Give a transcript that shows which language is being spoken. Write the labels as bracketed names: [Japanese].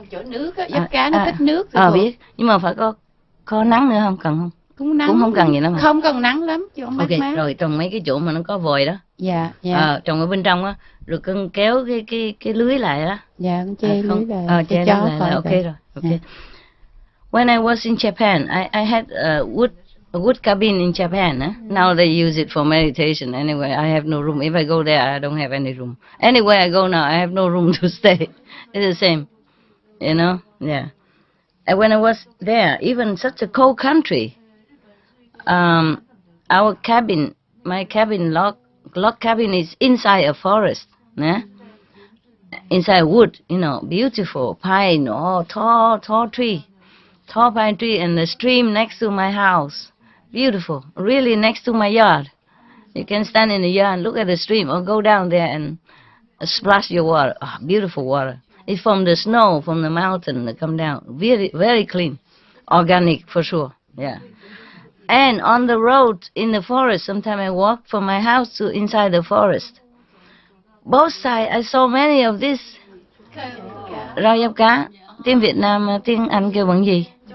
[Vietnamese] chỗ nước á, diếp cá nó thích nước. Biết, nhưng mà phải có nắng nữa không, cần không? Cũng không cần gì lắm hả? Không cần nắng lắm, chỗ mát mát. Rồi trồng mấy cái chỗ mà nó có vòi đó. Dạ. Trồng ở bên trong á, rồi con kéo cái lưới lại đó. Dạ, con che lưới lại. Che lưới lại. Ok rồi. Ok. [English] When I was in Japan, I had a wood cabin in Japan. Now they use it for meditation. Anyway, I have no room. If I go there, I don't have any room. Anywhere I go now, I have no room to stay. It's the same, you know. Yeah. And when I was there, even such a cold country, our cabin, my cabin log cabin is inside a forest. Inside wood, you know, beautiful pine, tall tree. Tall pine tree, and the stream next to my house. Beautiful, really next to my yard. You can stand in the yard and look at the stream, or go down there and splash your water. Beautiful water. It's from the snow, from the mountain that come down. Very, very clean. Organic, for sure. Yeah. And on the road in the forest, sometimes I walk from my house to inside the forest. Both sides, I saw many of this. [Vietnamese] Rau diếp cá. Tiếng Việt Nam, tiếng Anh kêu bằng gì?